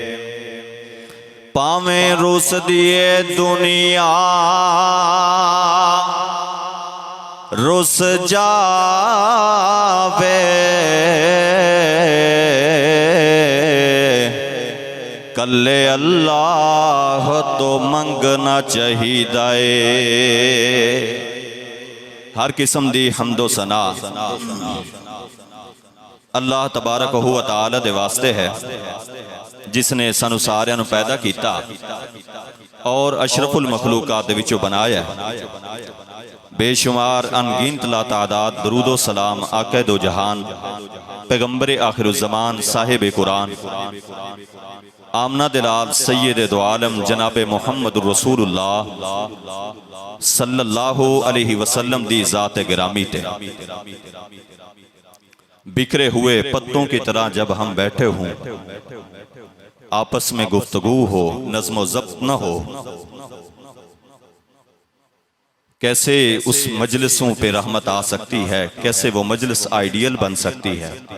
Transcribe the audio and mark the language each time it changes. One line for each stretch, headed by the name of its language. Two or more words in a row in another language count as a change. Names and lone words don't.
Punjabi: پاویں رس دئے دنیا رس جاوے کلے اللہ تو منگنا چاہیدا ہے. ہر قسم دی حمد و ثنا
Arabic: अल्लाह तबारक व तआला
Punjabi: دے واسطے ہے جس نے سانوں ساریاں نوں پیدا کیا اور
Arabic: अशरफुल मखलूकात
Punjabi: دے وچوں بنایا. بےشمار انگنت لا تعداد درود و سلام آقا دو جہان پیغمبر آخر الزماں صاحب قرآن آمنہ دلال سید دو عالم جناب محمد رسول اللہ
Arabic: सल्लल्लाहु अलैहि वसल्लम
Punjabi: دی ذات گرامی تے
Urdu: بکھرے ہوئے پتوں کی طرح جب ہم بیٹھے ہوں آپس میں گفتگو ہو نظم ضبط نہ ہو کیسے اس مجلسوں پہ رحمت آ سکتی ہے، کیسے وہ مجلس آئیڈیل بن سکتی ہے.